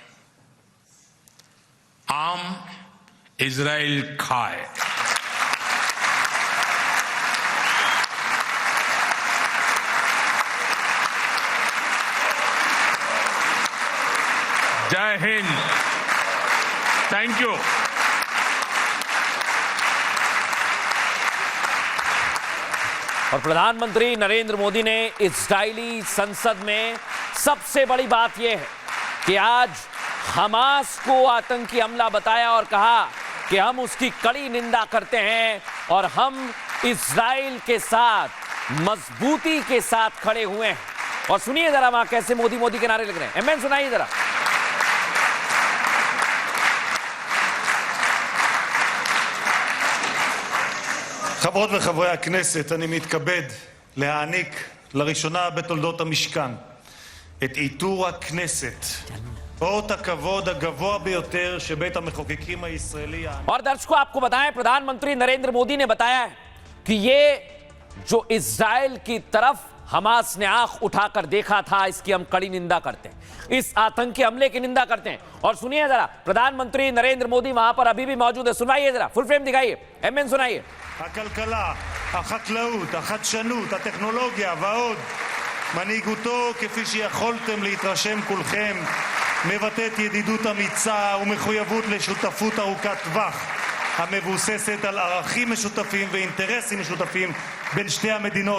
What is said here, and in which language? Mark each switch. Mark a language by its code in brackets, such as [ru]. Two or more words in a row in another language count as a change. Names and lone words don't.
[he] עם ישראל חי. [hi] जय हिन्द. [en] Thank you. [hi] और प्रधानमंत्री नरेंद्र मोदी ने इजरायली संसद में सबसे बड़ी बात यह है कि आज हमास को आतंकी हमला बताया और कहा कि हम उसकी कड़ी निंदा करते हैं और हम इजराइल के साथ मजबूती के साथ खड़े हुए हैं। और सुनिए जरा वहां कैसे मोदी मोदी के नारे लग रहे हैं। एमएन सुनाइए जरा। [he] חברות וחברי הכנסת, אני מתכבד להעניק לראשונה בתולדות המשכן את עיטור הכנסת, אות הכבוד הגבוה ביותר שבית המחוקקים הישראלי. [hi] और दर्शकों आपको बताएं, प्रधानमंत्री नरेंद्र मोदी ने बताया है कि ये जो इजराइल की तरफ हमास ने आंख उठाकर देखा था, इसकी हम कड़ी निंदा करते हैं, इस आतंकी हमले की निंदा करते हैं। और सुनिए जरा, प्रधानमंत्री नरेंद्र मोदी वहां पर अभी भी मौजूद है। सुनाइए जरा, [en] full frame [hi] दिखाइए। एमएन सुनाइए। [he] הכלכלה, החקלאות, החדשנות, הטכנולוגיה ועוד. מנהיגותו, כפי שיכולתם להתרשם כולכם, מבטאת ידידות אמיצה ומחויבות לשותפות ארוכת טווח, המבוססת על ערכים משותפים ואינטרסים משותפים בין שתי המדינות.